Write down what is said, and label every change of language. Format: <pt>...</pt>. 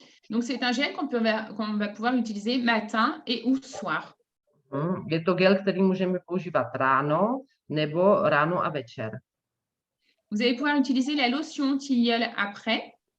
<fr>Donc, c'est un gel qu'on va pouvoir utiliser matin et ou soir.</fr> <cs>Je to gel, který můžeme používat ráno a večer.</cs> <fr>Vous allez pouvoir utiliser la lotion tilleul après.</fr>